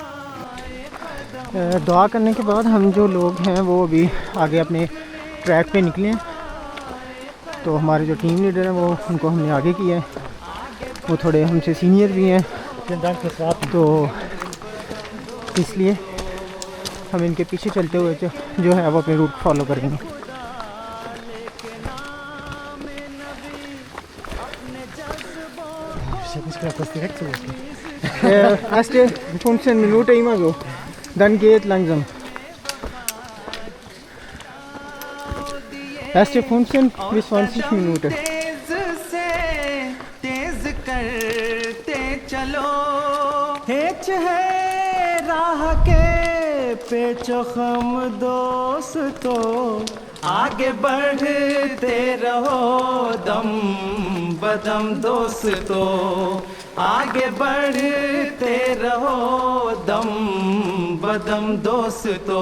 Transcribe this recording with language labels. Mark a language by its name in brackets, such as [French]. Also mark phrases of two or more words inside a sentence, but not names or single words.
[Hindi] दुआ करने के बाद हम जो लोग हैं वो अभी आगे अपने ट्रैक पे निकले हैं। तो हमारे जो टीम लीडर हैं वो उनको हमने आगे किया है, वो थोड़े हमसे सीनियर भी हैं, तो इसलिए हम इनके पीछे चलते हुए जो है वो अपने [English] route follow [Hindi] करेंगे। [German] Erste 15 Minuten immer so, dann geht langsam. Erste 15 bis 20 Minuten. [Hindi] तेज करते चलो, हेच है राह के पेचो खम दोस्तों, आगे बढ़ते रहो दम बदम दोस्तों, आगे बढ़ते रहो दम बदम दोस्तों,